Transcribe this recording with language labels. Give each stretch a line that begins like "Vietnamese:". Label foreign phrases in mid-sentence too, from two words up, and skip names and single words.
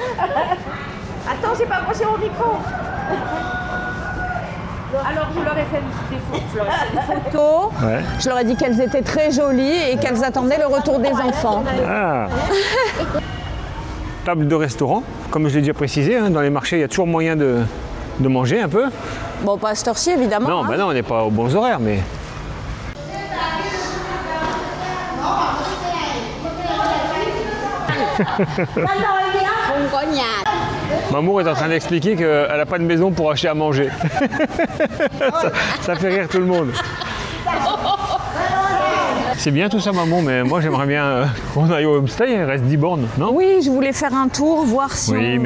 French: Attends, j'ai pas branché mon micro. Alors, je leur ai fait des photos. Ouais. Je leur ai dit qu'elles étaient très jolies et qu'elles attendaient le retour des enfants. Ah. Table de restaurant, comme je l'ai déjà précisé, hein, dans les marchés, il y a toujours moyen de manger un peu. Bon, pas à cette heure-ci, évidemment. Non, hein. bah non, on n'est pas aux bons horaires, mais...
Vietnamese: Không có nhà.
French: Mamour est en train d'expliquer qu'elle n'a pas de maison pour acheter à manger. ça fait rire tout le monde. C'est bien tout ça, maman, mais moi j'aimerais bien qu'on aille au homestay, il reste 10 bornes, non? Oui, je voulais faire un tour, voir si Oui, on